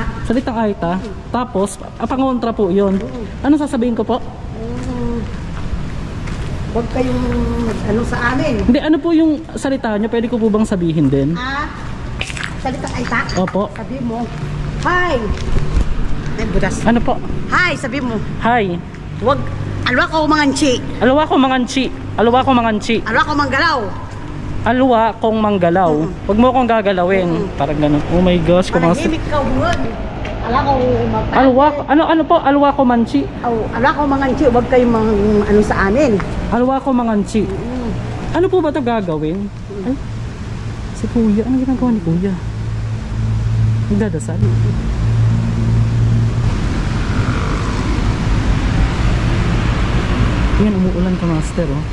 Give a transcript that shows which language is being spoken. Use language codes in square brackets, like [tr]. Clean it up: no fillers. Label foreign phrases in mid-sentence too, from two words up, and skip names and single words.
[tl] Salitang Aita. Tapos, pangontra po yon. Ano sasabihin ko po? Huwag kayong ano sa amin. Hindi, ano po yung salita nyo? Pwede ko po bang sabihin din? Salitang Aita. Opo. Sabi mo, hi. Ay, butas. Ano po? Hi, sabi mo. Hi. Huwag, [sgb] alwa ko manganchi. Alwa ko manganchi. Alwa ko manganchi. Alwa ko manggalaw. Alwa kong manggalaw. [tl] Huwag mo akong gagalawin. Parang ganun. [en] Oh my gosh. [tl] Manahimik ka, huwag. [sgb] Alwa ko magpapalala. Alwa, [tl] ano po? [sgb] Alwa ko manchi. Alwa ko manganchi, [tl] huwag kayong ano sa amin. [sgb] Alwa ko manganchi. [tl] Ano po ba ito gagawin? Ay, si Kuya. Ano ginagawa ni Kuya? Nagdadasal. Yan, umuulan ka, master. Oh.